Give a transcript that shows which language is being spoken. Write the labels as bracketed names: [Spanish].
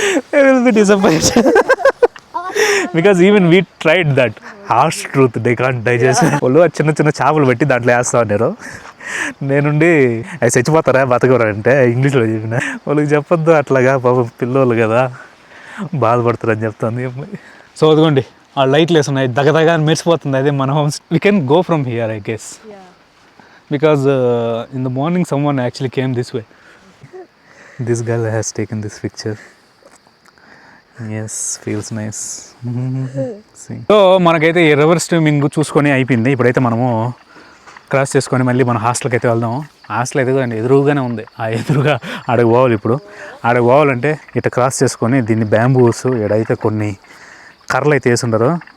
[English] they will be disappointed because even we tried that. Harsh truth, they can't digest. [Telugu] వాళ్ళు చిన్న చిన్న చేపలు పెట్టి దాంట్లో వేస్తూ ఉన్నారు. నేనుండి అవి చచ్చిపోతారా బతకరా అంటే ఇంగ్లీష్లో చెప్పిన. వాళ్ళకి చెప్పొద్దు అట్లాగా, పాపం పిల్లోళ్ళు కదా బాధపడతారని చెప్తుంది. సో అదిగోండి ఆ లైట్లు వేస్తున్నాయి, దగ్గదగా మెరిసిపోతుంది. అదే మన homes. [English] We can go from here I guess. Because in the morning someone actually came this way. This girl has taken this picture. Yes, feels nice. See. [Telugu] So మనకైతే ఈ రివర్ స్విమ్మింగ్ చూసుకొని అయిపోయింది. ఇప్పుడైతే మనము క్రాస్ చేసుకొని మళ్ళీ మన హాస్టల్కి అయితే వెళ్దాము. హాస్టల్ ఎదురుగానే ఉంది. ఆ ఎదురుగా ఆడకు పోవాలి. ఇప్పుడు ఆడకు పోవాలంటే ఇట్లా క్రాస్ చేసుకొని దీన్ని బ్యాంబూస్ ఇక్కడైతే కొన్ని కర్రలు అయితే వేసుంటారు.